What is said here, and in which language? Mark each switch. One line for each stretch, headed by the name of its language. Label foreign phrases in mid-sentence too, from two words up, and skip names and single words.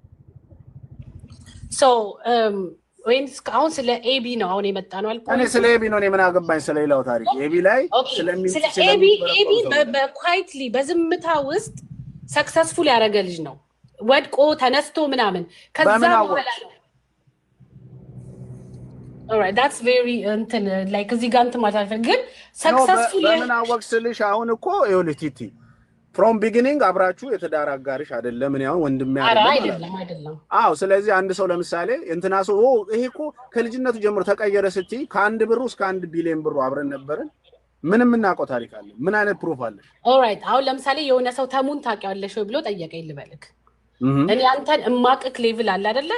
Amharic: ሶ ወይንስ አሁን ስለ ኤቢ ነው አሁን የመጣ ነው አልኩ። እኔ ስለ ኤቢ ነው እኔ ምን አገባኝ ስለ ሌላው ታሪክ። ኤቢ ላይ ስለ ኤቢ በኳይትሊ በዝምታ ውስጥ ሰክሰስፉል ያደረገ ልጅ ነው። ወድቆ ተነስቶ ምናምን ከዛ በኋላ ነው
English: alright that's very like
Amharic: እዚህ ጋር እንትን ማለት አይደለም ግን successful ለምን አወቅስልሽ? አሁን እኮ ይኸውልሽ ቲቲ
English: from beginning
Amharic: አብራችሁ የተዳር አጋርሽ አይደለም። እኔ አሁን ወንድሜ አይደለም። አዎ ስለዚህ አንድ ሰው ለምሳሌ እንትና ሰው ይሄ እኮ ከልጅነቱ ጀምሮ ተቀየረ ስትይ ከ1 ብር እስከ 1 ቢሊዮን ብር አብረን ነበርን። ምንም እናውቀው ታሪክ አለ? ምን አይነት ፕሩፍ አለሽ? alright አሁን ለምሳሌ የሆነ ሰው ተሙን ታውቂዋለሽ ወይ ብሎ ጠየቀኝ ልበልክ። እኔ አንተን እማቅክ ሌቭል አለ አይደለ?